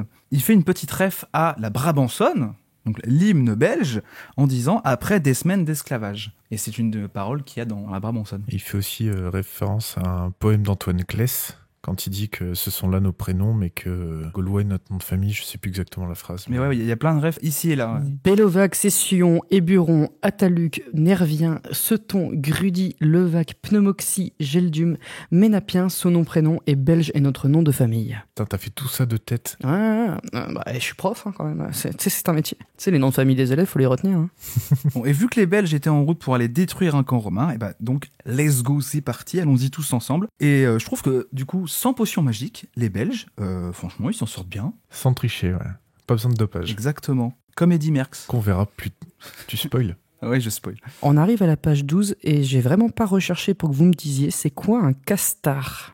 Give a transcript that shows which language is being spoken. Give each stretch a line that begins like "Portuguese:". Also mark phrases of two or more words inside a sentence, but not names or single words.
French: Il fait une petite ref à la Brabançonne, donc l'hymne belge, en disant « après des semaines d'esclavage ». Et c'est une parole qu'il y a dans la Brabançonne. Il fait aussi référence à un poème d'Antoine Claes, quand il dit que ce sont là nos prénoms, mais que Gaulois est notre nom de famille, je sais plus exactement la phrase. Mais ouais, il y a plein de refs ici et là. Ouais. Bellovac, Cession, Éburon, Ataluc, Nervien, Seton, Grudy, Levac, Pneumoxy, Geldium, Ménapien, son nom prénom, et Belge est notre nom de famille. Putain, t'as fait tout ça de tête. Ouais, bah, je suis prof, hein, quand même. C'est un métier. Tu sais, les noms de famille des élèves, faut les retenir. Hein. Bon, et vu que les Belges étaient en route pour aller détruire un camp romain, et bah donc,
English: let's go,
French: c'est parti, allons-y tous ensemble. Et je trouve que, du coup, sans potion magique, les Belges, franchement, ils s'en sortent bien. Sans tricher, ouais. Pas besoin de dopage. Exactement. Comme Eddy Merckx. Qu'on verra plus. Tu spoil. Ouais, je spoil. On arrive à la page 12 et j'ai vraiment pas recherché pour que vous me disiez c'est quoi un castard.